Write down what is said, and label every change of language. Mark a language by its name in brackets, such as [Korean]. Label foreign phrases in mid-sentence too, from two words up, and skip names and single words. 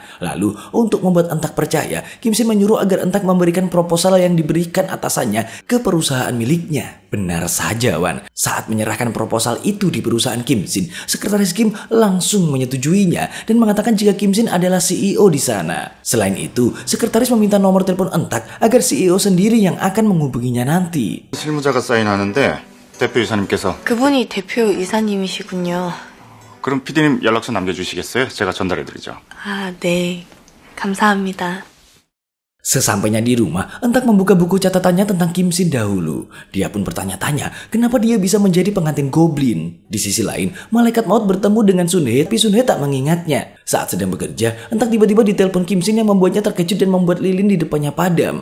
[Indonesian] Lalu, untuk membuat Entak percaya, Kim Sin menyuruh agar Entak memberikan proposal yang diberikan atasannya ke perusahaan miliknya. Benar saja, Wan. Saat menyerahkan proposal itu di perusahaan Kim Sin, sekretaris Kim langsung menyetujuinya dan mengatakan jika Kim Sin adalah CEO di sana. Selain itu, sekretaris meminta nomor telepon Entak agar CEO sendiri yang akan menghubunginya nanti. [Korean] 실무자가 사인하는데 대표 이사님께서. 그분이 대표 이사님이시군요. 그럼 PD님 연락처 남겨주시겠어요? 제가 전달해드리죠. 아, 네. 감사합니다. [Indonesian] Sesampainya di rumah, Entak membuka buku catatannya tentang Kim Sin dahulu. Dia pun bertanya-tanya kenapa dia bisa menjadi pengantin goblin. Di sisi lain, malaikat maut bertemu dengan Sun Hye, tapi Sun Hye tak mengingatnya. Saat sedang bekerja, Entak tiba-tiba ditelepon Kim Sin yang membuatnya terkejut dan membuat lilin di depannya padam.